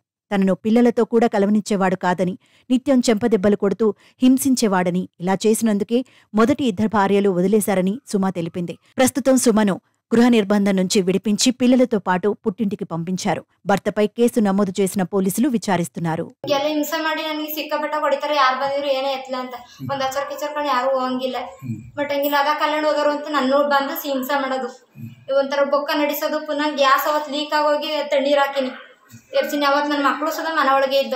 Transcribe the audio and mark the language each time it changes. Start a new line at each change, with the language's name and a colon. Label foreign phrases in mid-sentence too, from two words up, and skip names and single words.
Telugu: తనను పిల్లలతో కూడా కలవనిచ్చేవాడు కాదని, నిత్యం చెంపదెబ్బలు కొడుతూ హింసించేవాడని, ఇలా చేసినందుకే మొదటి 2 భార్యలు వదిలేశారని సుమ తెలిపింది. ప్రస్తుతం సుమను గృహ నిర్బంధం నుంచి విడిపించి పిల్లలతో పాటు పుట్టింటికి పంపించారు. భర్తపై కేసు నమోదు చేసిన పోలీసులు విచారిస్తున్నారు.
Kannada: ಹಿಂಸೆ ಮಾಡಿ ನನಗೆ ಸಿಕ್ಕಾಪಟ್ಟ ಹೊಡಿತಾರೆ. ಯಾರು ಬಂದಿದ್ರು ಏನೇ ಎತ್ತಲ ಅಂತ ಒಂದ್ ಹಚ್ಚರ್ ಕಿಚ್ಚರ್ಕೊಂಡು ಯಾರು ಹೋಗಂಗಿಲ್ಲ. ಬಟ್ ಹಂಗಿಲ್ಲ ಅದ ಕಲ್ಯಾಣ ಹೋಗೋರು ಅಂತ ನನ್ನ ಬಂದು ಹಿಂಸೆ ಮಾಡೋದು, ಒಂಥರ ಬೊಕ್ಕ ನಡೆಸೋದು. ಪುನಃ ಗ್ಯಾಸ್ ಅವತ್ತು ಲೀಕ್ ಆಗೋಗಿ ತಣ್ಣೀರ್ ಹಾಕಿನಿ ಎರ್ಚಿನಿ. ಅವತ್ತು ನನ್ನ ಮಕ್ಕಳು ಸುದ ಮನ ಒಳಗೆ ಇದ್ದು.